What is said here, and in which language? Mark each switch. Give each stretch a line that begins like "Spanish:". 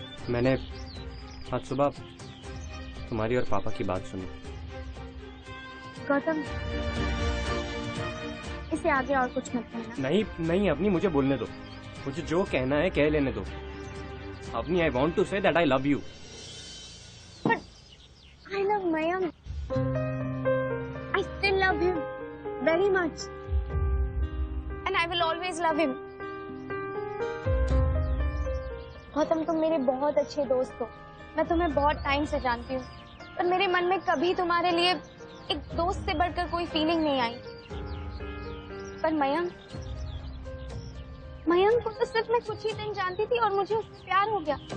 Hindi: मैंने आज सुबह तुम्हारी और पापा की बात सुनी। गौतम, इसे आगे और कुछ मत कहना। नहीं नहीं अपनी, मुझे बोलने दो। मुझे जो कहना है कह लेने दो।
English: अपनी, I want to say that I love you. I love Mayank. I still love him very much. And I will always love him.
Hindi: Gautam, तुम मेरे बहुत अच्छे दोस्त हो। मैं तुम्हें बहुत टाइम से जानती हूँ, पर मेरे मन में कभी तुम्हारे लिए एक दोस्त से बढ़कर कोई फीलिंग नहीं आई। पर मयंक को तो सिर्फ मैं कुछ ही दिन जानती थी और मुझे उससे प्यार हो गया।